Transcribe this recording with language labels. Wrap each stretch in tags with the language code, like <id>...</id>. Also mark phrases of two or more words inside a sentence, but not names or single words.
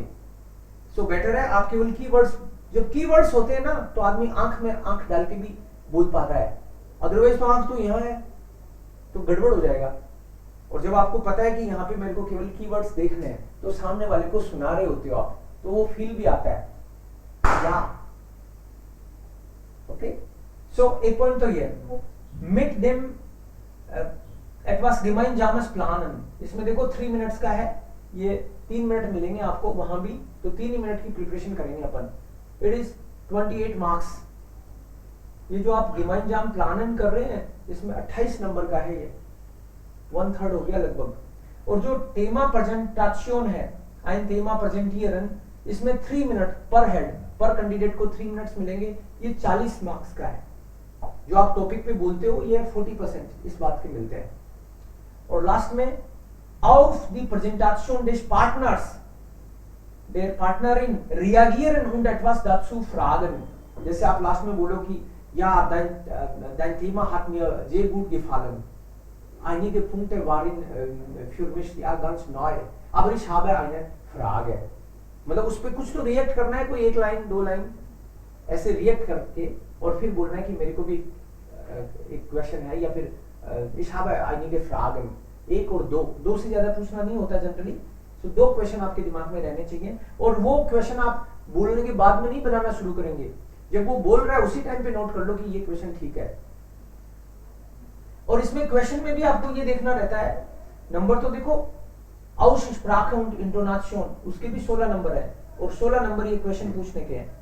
<en>so better</en> <hi>है आप केवल कीवर्ड्स, जब कीवर्ड्स होते हैं ना तो आदमी आंख में आंख डाल के भी बोल पाता है, अदरवाइज तो आंख तो यहाँ है तो गड़बड़ हो जाएगा। और जब आपको पता है कि यहाँ पे मेरे को केवल कीवर्ड्स देखने हैं, तो सामने वाले को सुना रहे होते हो आप, तो वो फील भी आता है। या ओके, सो एक पॉइंट तो ये</hi> <de>mit dem etwas gemeinsames planen,</de> <hi>इसमें देखो 3 मिनट्स का है, ये 3 मिनट मिलेंगे आपको वहां भी, तो 3 ही मिनट की प्रिपरेशन करेंगे अपन।</hi> <en>it is 28 marks.</en> <hi>ये जो आप</hi> <de>gemeinsam planen</de> <hi>कर रहे हैं, इसमें 28 नंबर का है, ये 1/3 हो गया लगभग। और जो</hi> <de>Thema Präsentation</de> <hi>है,</hi> <de>ein Thema präsentieren,</de> <hi>इसमें 3 मिनट</hi> <en>per head,</en> <hi>पर कैंडिडेट को 3 मिनट्स मिलेंगे, ये 40 मार्क्स का है। जो आप टॉपिक पे बोलते हो ये 40% इस बात के मिलते हैं। और लास्ट में</hi> <de>auf die Präsentation des Partners, der Partnerin reagieren und etwas dazu fragen।</de> <hi>जैसे आप लास्ट में बोलो कि</hi> <de>ja, dein Thema hat mir sehr gut gefallen, einige Punkte waren für mich ja ganz neu, aber ich habe eine Frage।</de> <hi>मतलब उस पर कुछ तो रिएक्ट करना है, कोई 1 लाइन 2 लाइन ऐसे रिएक्ट करके, और फिर बोलना है कि मेरे को भी एक क्वेश्चन है, या फिर</hi> <de>ich habe einige Fragen,</de> <hi>1 और 2 से ज्यादा पूछना नहीं होता जनरली। तो 2 क्वेश्चन आपके दिमाग में रहने चाहिए, और वो क्वेश्चन आप बोलने के बाद में नहीं बनाना शुरू करेंगे, जब वो बोल रहा है उसी टाइम पे नोट कर लो कि ये क्वेश्चन ठीक है। और इसमें क्वेश्चन में भी आपको ये देखना रहता है, नंबर तो देखो</hi> <de>Aussprache und Intonation,</de> <hi>उसके भी 16 नंबर है, और 16 नंबर ये क्वेश्चन पूछने के हैं।</hi>